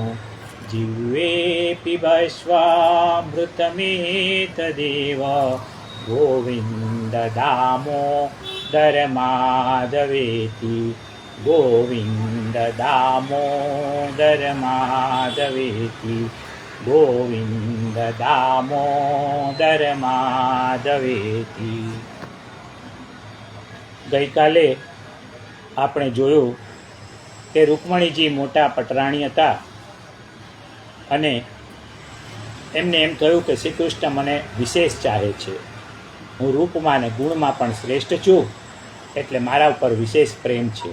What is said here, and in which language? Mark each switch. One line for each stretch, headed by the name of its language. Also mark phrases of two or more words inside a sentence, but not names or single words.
Sanskrit: जिह्वे पिबस्वामृतमेतदेव, गोविन्द दामोदर माधवेति। गोविन्द दामोदर माधवेति। गोविन्द दामोदर माधवेति।
Gujarati: ગઈકાલે આપણે જોયું કે રૂકમણીજી મોટા પટરાણી હતા અને એમને એમ થયું કે શ્રી કૃષ્ણ મને વિશેષ ચાહે છે, હું રૂપમાં અને ગુણમાં પણ શ્રેષ્ઠ છું, એટલે મારા ઉપર વિશેષ પ્રેમ છે.